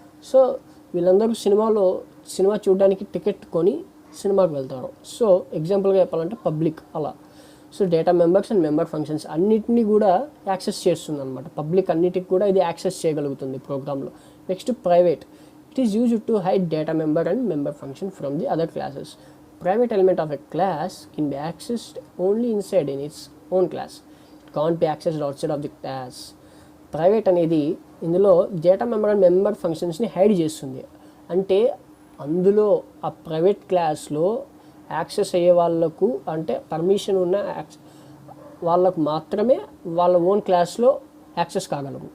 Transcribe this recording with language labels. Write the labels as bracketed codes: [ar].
[te] So వీళ్ళందరూ cinema చూడడానికి ticket కొని సినిమాకి వెళ్తారు. సో ఎగ్జాంపుల్గా చెప్పాలంటే పబ్లిక్ అలా. So data members and member functions అన్నిటినీ కూడా యాక్సెస్ చేస్తుంది అనమాట. పబ్లిక్ అన్నిటికి కూడా ఇది యాక్సెస్ చేయగలుగుతుంది ప్రోగ్రాంలో. Next private. [en] It is used to hide data member and member function from the other classes. Private element of a class can be accessed only inside in its own class. It can't be accessed outside of the class. [te] Private అనేది ఇందులో data member and member ఫంక్షన్స్ని hide చేస్తుంది. అంటే అందులో ఆ private క్లాస్లో access అయ్యే వాళ్ళకు, అంటే పర్మిషన్ ఉన్న వాళ్ళకు మాత్రమే వాళ్ళ ఓన్ క్లాస్లో యాక్సెస్ కాగలరు.